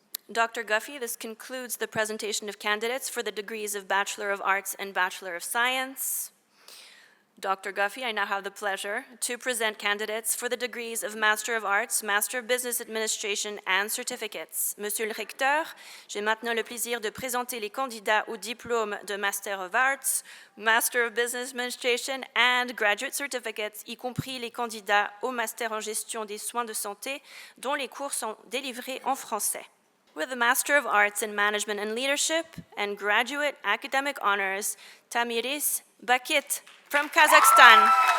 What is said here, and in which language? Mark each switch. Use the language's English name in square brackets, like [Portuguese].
[English] Dr. Guffey, this concludes the presentation of candidates for the degrees of Bachelor of Arts and Bachelor of Science. Dr. Guffey, I now have the pleasure to present candidates for the degrees of Master of Arts, Master of Business Administration and certificates. [French] Monsieur le Recteur, j'ai maintenant le plaisir de présenter les candidats au diplôme de [English] Master of Arts, Master of Business Administration and graduate certificates, [French] y compris les candidats au Master en gestion des soins de santé, dont les cours sont délivrés en français. [English] With a Master of Arts in Management and Leadership and graduate academic honors, Tamiris Bakit from Kazakhstan.